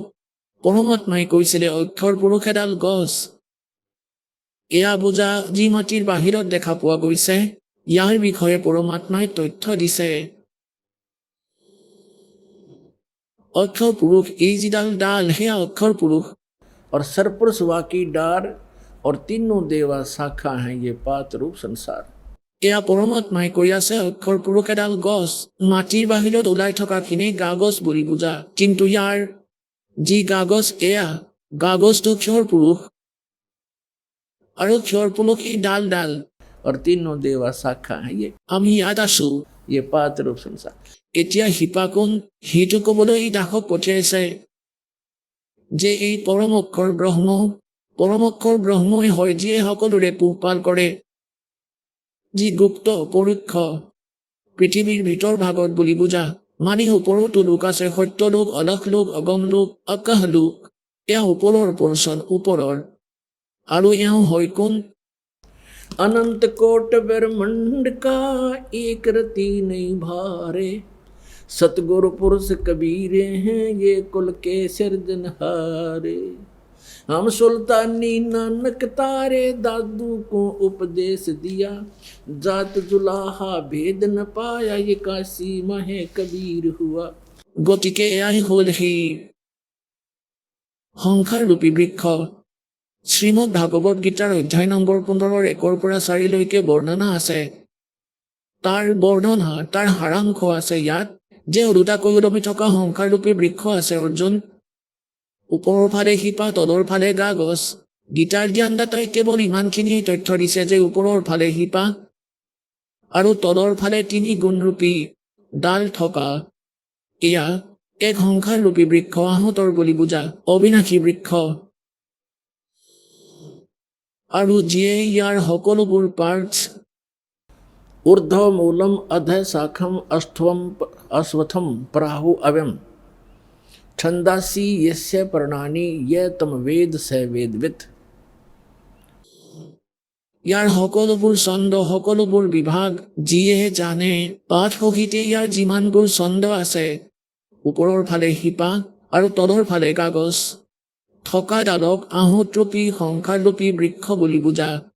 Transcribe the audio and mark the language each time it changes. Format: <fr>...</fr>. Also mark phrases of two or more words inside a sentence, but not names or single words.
<as>পৰমাত্মাই কৈছিলে অক্ষৰ পুৰুষ এডাল গছ। এয়া বুজা যি মাটিৰ বাহিৰত দেখা পোৱা গৈছে ইয়াৰ বিষয়ে পৰমাত্মাই তথ্য দিছে। অক্ষৰ পুৰুষ এই যিডাল ডাল সেয়া অক্ষৰ পুৰুষ।</as> <hi>और सरपुरुष वा की डार और तीनों देवा शाखा हैं ये पांच रूप संसार।</hi> <as>এয়া পৰমাত্মাই কৈ আছে অক্ষৰ পুৰুষ এডাল গছ, মাটিৰ বাহিৰত ওলাই থকাখিনি কাগজ বুলি বুজা। কিন্তু ইয়াৰ যি কাগজ এয়া কাগজটো ক্ষৰ পুৰুষ আৰু ক্ষৰ পুৰুষ এই ডাল ডাল।</as> <hi>और तीनों देवा शाखा हैं</hi> <as>আমি ইয়াত আছো।</as> <hi>ये पांच रूप संसार।</hi> <as>এতিয়া শিপা কোন সেইটো ক'বলৈ এই দাসক পঠিয়াইছে। যে এই পৰম অক্ষৰ ব্ৰহ্মই হয় যিয়ে সকলোৰে পোহপাল কৰে, যি গুপ্ত পৰোক্ষ পৃথিৱীৰ ভিতৰ ভাগত বুলি বুজা। মানে ওপৰতো লোক আছে, সত্য লোক, অলস লোক, অগম লোক, আকাশ লোক। এয়া ওপৰৰ পৰ্চন, ওপৰৰ। আৰু এওঁ হয় কোন?</as> <hi>अनंत कोट ब्रह्मांड का एक रति नहीं भारे, सतगुरु पुरुष कबीरे हैं ये कुल के सिरजनहारे। हम सुल्तानी नानक तारे दादू को उपदेश दिया, जात जुलाहा भेद न पाया ये काशी महे कबीर हुआ।</hi> <as>গতিকে এয়াই হ'ল সেই সংসাৰৰূপী বৃক্ষ। শ্ৰীমদ ভাগৱত গীতাৰ অধ্যায় নম্বৰ 15 1 পৰা 4 লৈকে বৰ্ণনা আছে। তাৰ বৰ্ণনা, তাৰ সাৰাংশ আছে ইয়াত, যে ওলোটাকৈ ওলমি থকা সংসাৰৰূপী বৃক্ষ আছে অৰ্জুন। ওপৰৰ ফালে শিপা, তলৰ ফালে গা গছ। গীতাৰ জ্ঞানদাতাই কেৱল ইমানখিনি তথ্য দিছে যে ওপৰৰ ফালে শিপা আৰু তলৰ ফালে 3 গুণৰূপী ডাল থকা এয়া এক সংসাৰৰূপী বৃক্ষ, আহঁতৰ বুলি বুজা, অবিনাশী বৃক্ষ। আৰু যিয়ে ইয়াৰ সকলোবোৰ পাৰ্টছ</as> <sa>ऊर्ध्व मूलम अध शाखम अश्वथम प्राहु अव्यम छंदासी यस्य प्रणानी ये तम वेद स वेदवित।</sa> <as>ইয়াৰ সকলোবোৰ ছন্দ, সকলোবোৰ বিভাগ যিয়ে জানে। পাঠ সহিতে ইয়াৰ যিমানবোৰ ছন্দ আছে, ওপৰৰ ফালে শিপা আৰু তলৰ ফালে কাগজ থকা ডালক আহঁতৰূপী সংসাৰৰূপী বৃক্ষ বুলি বুজা।</as>